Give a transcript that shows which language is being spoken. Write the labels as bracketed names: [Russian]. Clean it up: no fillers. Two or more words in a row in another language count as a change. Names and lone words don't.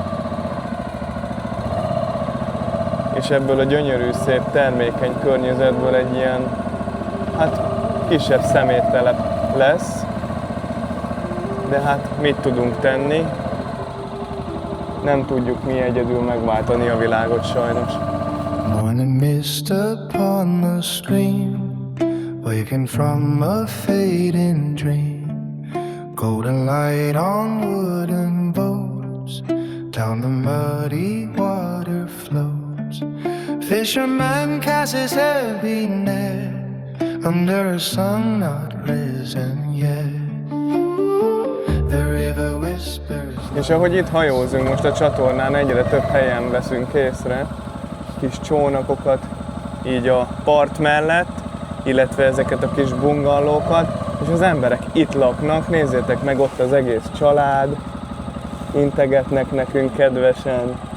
[Hungarian] És ebből a gyönyörű, szép, termékeny környezetből egy ilyen, hát kisebb szeméttelep lesz. De hát mit tudunk tenni? Nem tudjuk mi egyedül megváltani a világot sajnos. [English] Morning mist upon the stream, waking from a fading dream. Golden light on wooden boats, down the muddy water floats. Fisherman casts his heavy net under a sun not risen yet. The river whispers. [Hungarian] És ahogy itt hajózunk most a csatornán, egyre több helyen veszünk észre kis csónakokat így a part mellett, illetve ezeket a kis bungallókat, és az emberek itt laknak, nézzétek meg, ott az egész család, integetnek nekünk kedvesen.